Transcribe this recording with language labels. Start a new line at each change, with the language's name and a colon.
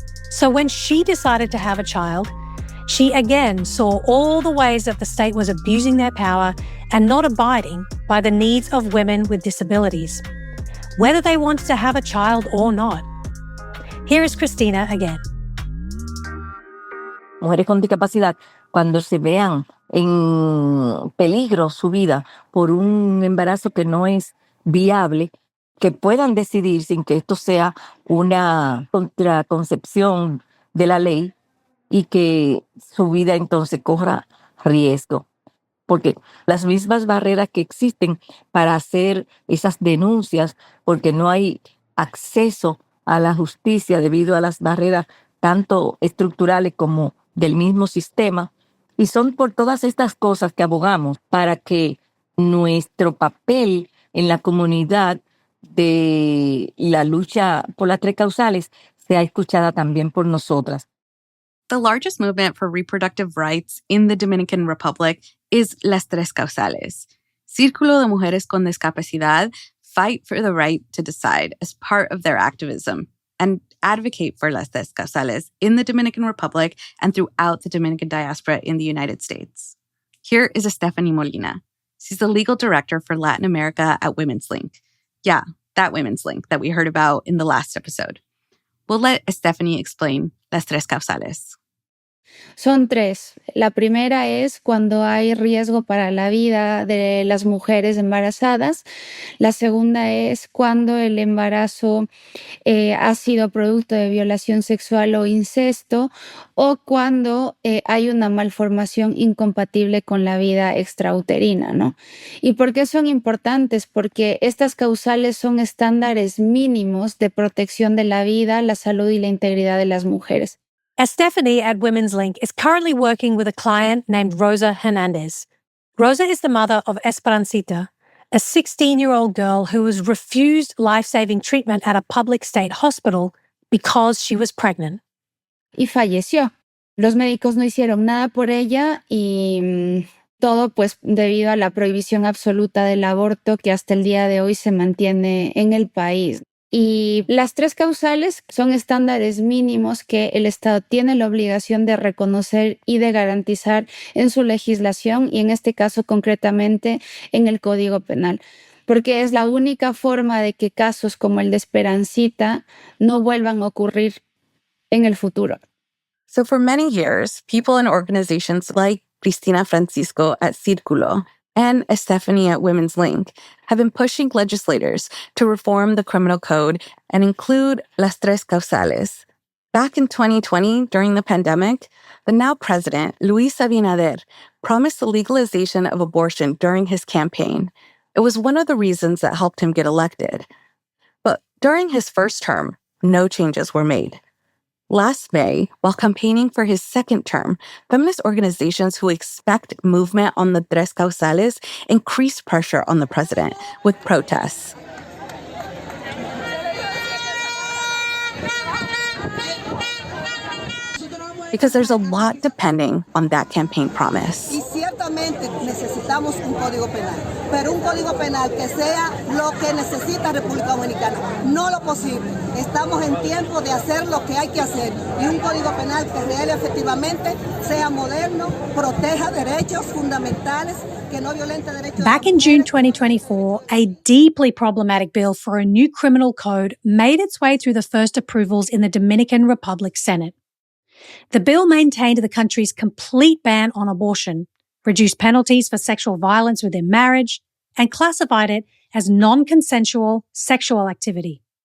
English: So when she decided to have a child, she again saw all the ways that the state was abusing their power and not abiding by the needs of women with disabilities, whether they wanted to have a child or not. Here is Cristina again.
Spanish: Mujeres con discapacidad, cuando se vean en peligro su vida por un embarazo que no es viable, que puedan decidir sin que esto sea una contraconcepción de la ley y que su vida entonces corra riesgo. Porque las mismas barreras que existen para hacer esas denuncias, porque no hay acceso a la justicia debido a las barreras tanto estructurales como del mismo sistema, y son por todas estas cosas que abogamos para que nuestro papel en la comunidad de la lucha por las tres causales sea escuchada también por nosotras.
English: The largest movement for reproductive rights in the Dominican Republic is Las Tres Causales. Círculo de Mujeres con Discapacidad fight for the right to decide as part of their activism and advocate for Las Tres Causales in the Dominican Republic and throughout the Dominican diaspora in the United States. Here is Estefanny Molina. She's the legal director for Latin America at WomenLink. Yeah, that WomenLink that we heard about in the last episode. We'll let Estefanny explain Las Tres Causales.
Spanish: Son tres. La primera es cuando hay riesgo para la vida de las mujeres embarazadas. La segunda es cuando el embarazo ha sido producto de violación sexual o incesto, o cuando hay una malformación incompatible con la vida extrauterina, ¿no? ¿Y por qué son importantes? Porque estas causales son estándares mínimos de protección de la vida, la salud y la integridad de las mujeres.
English: Estefanny at WomenLink is currently working with a client named Rosa Hernandez. Rosa is the mother of Esperancita, a 16-year-old girl who was refused life-saving treatment at a public state hospital because she was pregnant.
Spanish: Y falleció. Los médicos no hicieron nada por ella y todo pues debido a la prohibición absoluta del aborto que hasta el día de hoy se mantiene en el país. Y las tres causales son estándares mínimos que el Estado tiene la obligación de reconocer y de garantizar en su legislación y en este caso concretamente en el Código Penal, porque es la única forma de que casos como el de Esperancita no vuelvan a ocurrir en el futuro.
English: So for many years, people and organizations like Cristina Francisco at Círculo and Estefanny at WomenLink have been pushing legislators to reform the criminal code and include Las Tres Causales. Back in 2020, during the pandemic, the now president, Luis Abinader, promised the legalization of abortion during his campaign. It was one of the reasons that helped him get elected. But during his first term, no changes were made. Last May, while campaigning for his second term, feminist organizations who expect movement on the Tres Causales increased pressure on the president with protests. Because there's a lot depending on that campaign promise.
Spanish: Y ciertamente necesitamos un código penal, pero un código penal que sea lo que necesita República Dominicana, no lo posible. Estamos en tiempo de hacer lo que hay que hacer y un código penal que real y efectivamente sea moderno, proteja derechos fundamentales, que no violente derechos.
English: Back in June 2024, a deeply problematic bill for a new criminal code made its way through the first approvals in the Dominican Republic Senate. The bill maintained the country's complete ban on abortion, reduced penalties for sexual violence within marriage, and classified it as non-consensual sexual activity.